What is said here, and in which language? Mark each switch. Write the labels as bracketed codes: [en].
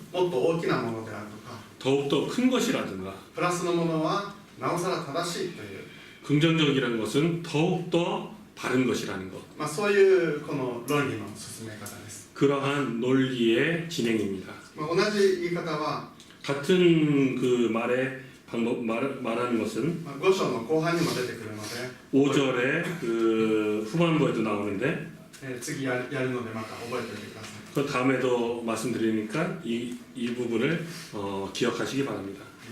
[ja] もっと大きなものであるとか [ko] 더욱더 큰 것이라든가 [ja] プラスのものはなおさら正しいという、 [ko] 긍정적이라는 것은 더욱더 바른 것이라는 것. [ja] そういうこの論理の進め方です。 [ko] 그러한 논리의 진행입니다. [ja] 同じ言い方は [ko] 같은 그 말의 방법 말하는 것은 [ja] 5章の後半にも出てくるので [ko] 5절의 그 후반부에도 나오는데 [ja] 次やるのでまた覚えておいてください。 [ko] 그 다음에도 말씀드리니까 이 부분을 기억하시기 바랍니다.